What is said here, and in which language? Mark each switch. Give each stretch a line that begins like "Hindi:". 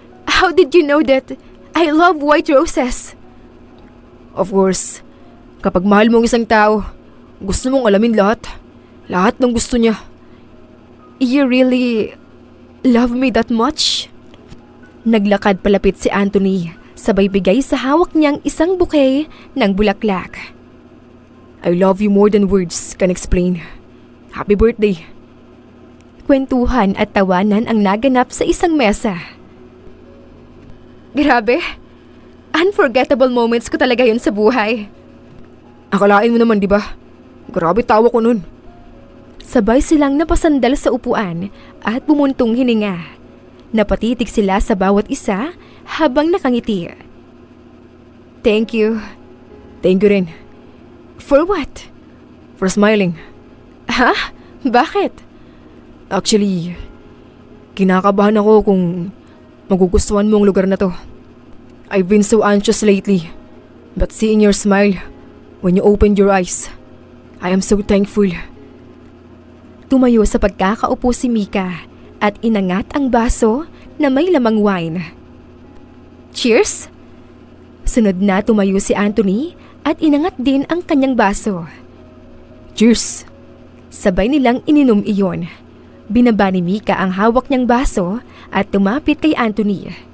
English: How did you know that I love white roses? Of course,
Filipino: kapag mahal mo ang isang tao, gusto mong alamin lahat. Lahat ng gusto niya.
English: You really love me that much?
Filipino: Naglakad palapit si Anthony, sabay bigay sa hawak niyang isang bouquet ng bulaklak.
English: I love you more than words can explain. Happy birthday.
Filipino: Kwentuhan at tawanan ang naganap sa isang mesa. Grabe,
English: unforgettable moments
Filipino: ko talaga yun sa buhay. Akalain mo naman, di ba? Grabe tawa ko nun. Sabay silang napasandal sa upuan at bumuntong hininga. Napatitig sila sa bawat isa habang nakangiti.
English: Thank you. Thank you
Filipino: rin.
English: For what? For smiling.
Filipino: Ha? Bakit? Actually, kinakabahan ako kung magugustuhan mo ang lugar na to.
English: I've been so anxious lately, but seeing your smile when you opened your eyes, I am so thankful.
Filipino: Tumayo sa pagkakaupo si Mika at inangat ang baso na may lamang wine. Cheers! Sunod na tumayo si Anthony at inangat din ang kanyang baso.
English: Cheers!
Filipino: Sabay nilang ininom iyon. Binaba ni Mika ang hawak niyang baso at tumapit kay Anthony.